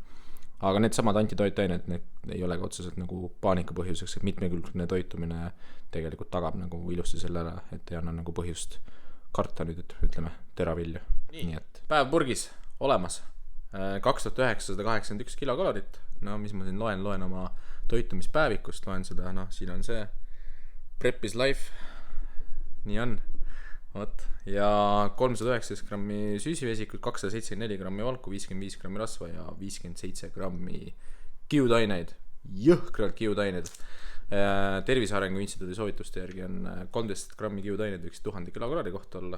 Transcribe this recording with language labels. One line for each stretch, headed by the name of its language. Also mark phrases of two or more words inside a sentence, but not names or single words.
Estonian: Aga need samad antitoitained, need ei ole ka otseselt nagu paanika põhjuseks, et mitmekülgne toitumine tegelikult tagab nagu ilusti selle ära, et ei anna nagu põhjust karta nüüd, et ütleme teravilju. Nii et päev purgis olemas, 2981 kilokalorit, mis ma siin loen oma toitumispäevikust, loen seda, siin on see
English: Prep is life,
Estonian: nii on, ja 319 grammi süüsivesikut, 274 grammi valku, 55 grammi rasva ja 57 grammi kiudaineid, jõhkralt kiudaineid. Tervise Arengu Instituudi soovituste järgi on 13 grammi kiudaineid võiks 1000 kilokalori kohta olla.